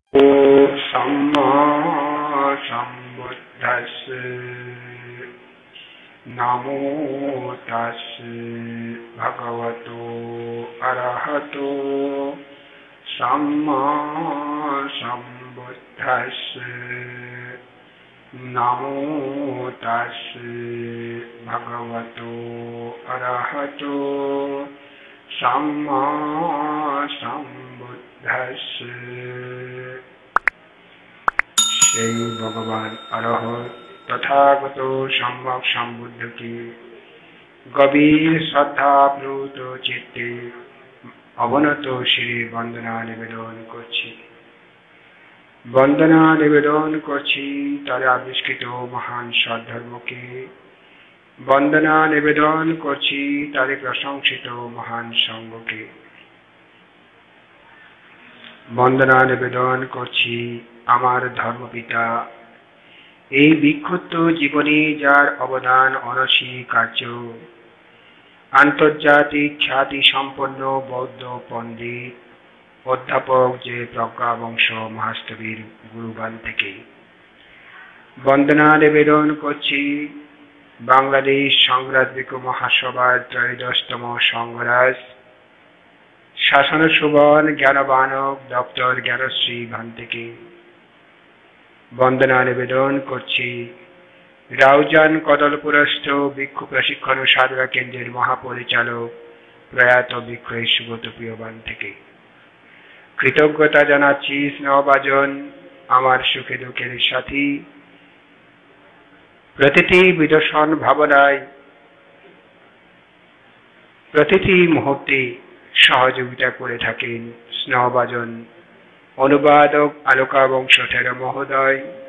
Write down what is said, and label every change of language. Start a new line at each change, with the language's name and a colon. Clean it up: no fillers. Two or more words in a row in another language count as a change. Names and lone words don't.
Pali: सम्मा सम्बुद्धस्से नमो तस्से भगवतो अरहतो सम्मा सम्बुद्धस्से नमो तस्से भगवतो अरहतो सम्मा सम्बुद्धस्से।
Bangla: শ্রী ভগবান অরহত তথাগত সম্যক সম্বুদ্ধ কী গভীর শ্রদ্ধা প্লুত চিত্তে অবনত শ্রী বন্দনা নিবেদন করছি। বন্দনা নিবেদন করছি তাঁর আবিষ্কৃত মহান সদ্ধর্ম কে। বন্দনা নিবেদন করছি তাঁর প্রশংসিত মহান সংঘ কে। বন্দনা নিবেদন করছি আমার ধর্মপিতা এই বিক্ষুব্ধ জীবনে যার অবদান অনস্বীকার্য, আন্তর্জাতিক খ্যাতি সম্পন্ন বৌদ্ধ পণ্ডিত অধ্যাপক যে প্রজ্ঞা বংশ মহাস্তবীর গুরুবান থেকে বন্দনা নিবেদন করছি বাংলাদেশ সংগ্রামিক মহাসভার ত্রয়োদশতম সংঘরাজ শাসন সুবন জ্ঞানবানক ডক্টর জ্ঞানশ্রী ভান থেকে বন্দনা নিবেদন করছি রাউজান কদলপুরস্থ ভিক্ষু প্রশিক্ষণ সাধনা কেন্দ্রের মহাপরিচালক প্রয়াত ভিক্ষু সুগত প্রিয়বান থেকে কৃতজ্ঞতা জানাচ্ছি স্নেহভাজন আমার সুখে দুখের সাথী প্রতিটি বিদর্শন ভাবনায় প্রতিটি মুহূর্তে সহযোগিতা করে থাকেন স্নেহভাজন অনুবাদক আলোকা বংশ ঠেরা মহোদয়